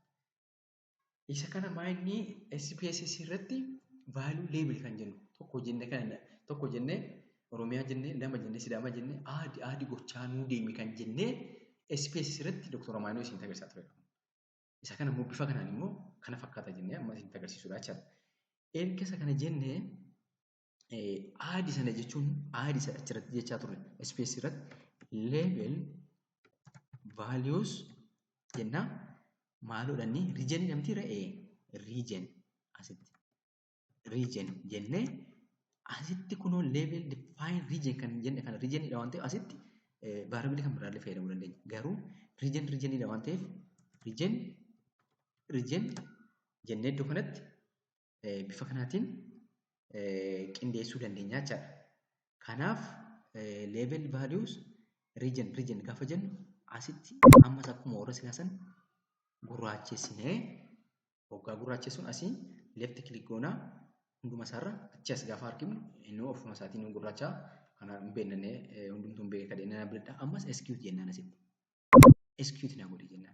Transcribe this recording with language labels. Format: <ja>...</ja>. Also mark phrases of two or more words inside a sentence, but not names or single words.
<om>Isa kana maayinni SPSS irratti</om> <en>value label</en> <om>kan jennu tokko jennee Oromiyaa jennee 2 jennee Sidaamaa jennee aadi gochaa nuu deemi kan jennee SPSS irratti Dr. Amaanoo isin agarsiisaa ture. Isa kana immoo bifa kanaan immoo kana fakkaata jennee amma isin agarsiisudha jechuudha. Erga isa kana jennee aadi sana jechuun aadi isa achirratti jechaa turre SPSS irratti</om> <en>label values</en> <om>jenna maaloodhaani region namti ra'ee region asitti region jennee asitti kunoo</om> <en>label define region</en> <om>kan jenne kana regionidha waan ta'eef asitti variable kan biraallee fayyadamuu dandeenya. Garuu regionidha waan ta'eef region jennee iddoo kanatti bifa kanaatiin qindeessuu dandeenya jechaadha. Kanaaf</om> <en>label values region</en> <om>gaafa jennu asitti ammas akkuma warra silaasan gurraachessinee hoggaa gurraachessuun asii</om> <en>left click</en> <om>goonaa hunduma isaarra achi as gaafa arginu inni ofuma isaatiin gurraachaa kana hin beeknee hundumtuu hin beekne kadhee nana biladha. Ammas execute jennaan asitti. Execute na godhi jennaan.</om>